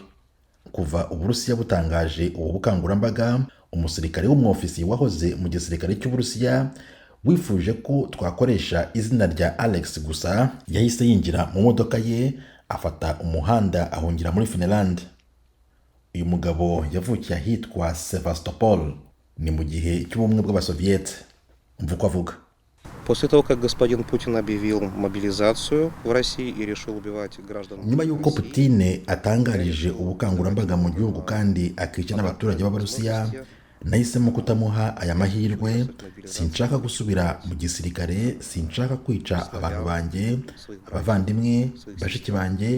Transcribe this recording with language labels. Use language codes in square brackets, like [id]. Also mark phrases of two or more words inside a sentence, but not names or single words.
[rw] Kuva Uburusiya butangaje ubu bukangurambaga, umusirikare w'umwofisi wahoze mu gisirikare cy'Uburusiya wifuje ko twakoresha izina rya Alex gusa, yahise yinjira mu modoka ye afata umuhanda ahungira muri Finland. Uyu mugabo yavukiye ahitwa Sevastopol, ni mu gihe cy'ubumwe bw'Abasoviete. Umva uko avuga. [ru] После того, как господин Путин объявил мобилизацию в России и решил убивать граждан. [rw] Nyuma yuko Putin atangarije ubukangurambaga mu gihugu kandi akica n'abaturage b'Abarusiya, nahisemo kutamuha aya mahirwe. Sinshaka gusubira mu gisirikare, sinshaka kwica abantu banjye, abavandimwe, bashiki banjye.